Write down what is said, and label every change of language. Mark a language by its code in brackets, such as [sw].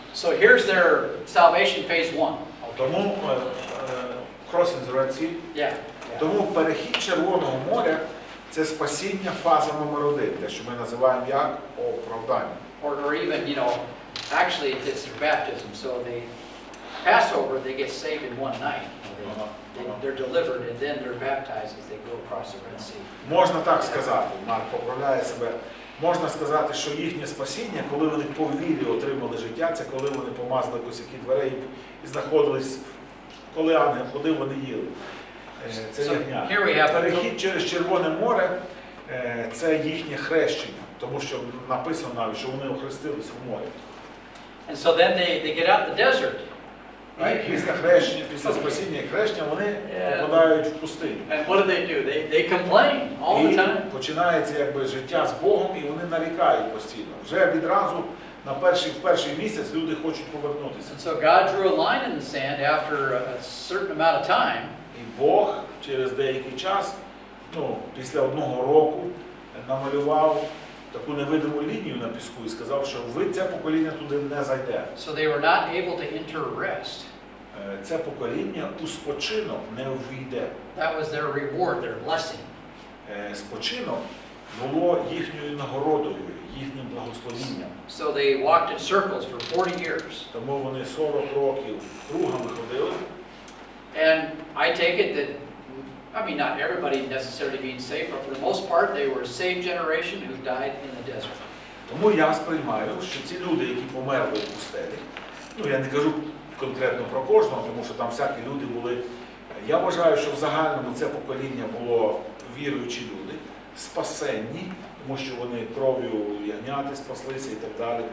[en] So here's their salvation phase 1. [uk] Тому [en] crossing the Red Sea, Yeah. [uk] тому перехід Червоного моря – це спасіння фаза номер 1, те, що ми називаємо як оправдання. [en] Or even, you know, actually it's their baptism. So they Passover, they get saved in one night. They're delivered and then they're baptized as they go across the Red Sea. [uk] Можна так сказати, Марк поправляє себе. Можна сказати, що їхнє спасіння, коли вони по вірі отримали життя, це коли вони помазали косяки дверей і знаходились, коли ангел ходив, вони їли. Це ягня. Перехід через Червоне море – це їхнє хрещення, тому що написано навіть, що вони охрестилися в морі. [en] And so then they get out in the desert. [uk] І після хрещення, після спасіння і хрещення вони попадають в пустиню. [en] And what do? They complain all the time. [uk] І починається якби життя з Богом, і вони нарікають постійно. Вже відразу в перший місяць люди хочуть повернутися. [en] And so God drew a line in the sand after a certain amount of time. [uk] І Бог через деякий час, після 1 року, намалював таку невидиму лінію на піску і сказав, що ви це покоління туди не зайде. [en] So they were not able to enter rest. [uk] Це покоління у спочинок не увійде. [en] That was their reward, their blessing. [uk] Спочинок було їхньою нагородою, їхнім благословінням. [en] So they walked in circles for 40 years. [uk] Тому вони 40 років кругами ходили. [en] And I take it that, I mean, not everybody necessarily being saved, but for the most part, they were a saved generation who died in the desert. [uk] Тому я сприймаю, що ці люди, які померли в пустелі, ну я не кажу конкретно про кожного, тому що там всякі люди були. Я вважаю, що в загальному це покоління було віруючі люди, спасенні, тому що вони кров'ю ягняти спаслися і так далі.